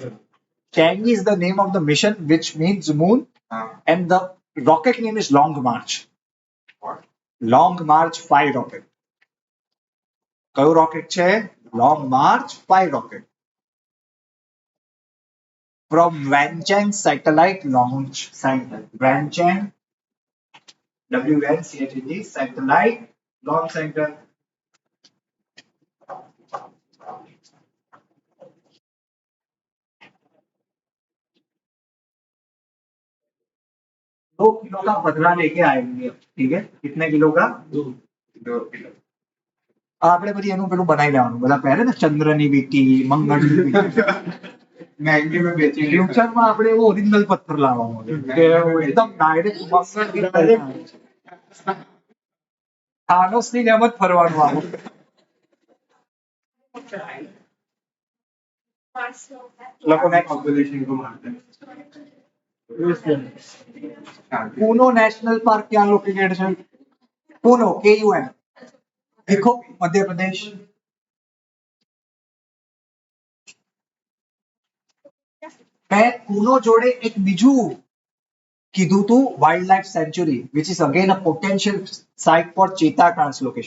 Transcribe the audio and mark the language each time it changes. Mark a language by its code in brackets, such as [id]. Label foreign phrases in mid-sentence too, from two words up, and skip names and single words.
[en] Chang'e is the name of the mission which means moon and the rocket name is Long March. What? Long March 5 rocket. [gu] કયું રોકેટ છે? [en] Long March 5 rocket. From Wancheng Satellite Launch Center. Wancheng, WNCHED Satellite Launch Center. [hi] दो किलो का पतला लेके आएंगे. ठीक है? कितने किलो का? 2 किलो. [gu] આપણે પછી એનું પેલું બનાવી લેવાનું. બધા પહેરે ને ચંદ્રની વીટી, મંગળની વીટી. [hi] महंगी में बेची [gu] ફ્યુચરમાં આપણે એવો ઓરિજિનલ પથ્થર લાવવાનો છે કે એકદમ ડાયરેક્ટ મંગળની થાનોસની જેમ જ ફરવાનું આવું. લોકોને [hi] पॉपुलेशन को मारते हैं. [gu] પૂનો નેશનલ પાર્ક ક્યાં લોકેટેડ છે? પૂનો, KUN. દેખો મધ્યપ્રદેશ. મેં પૂનો જોડે એક બીજું કીધું તું [en] wild life sanctuary which is again a potential site for cheetah translocation.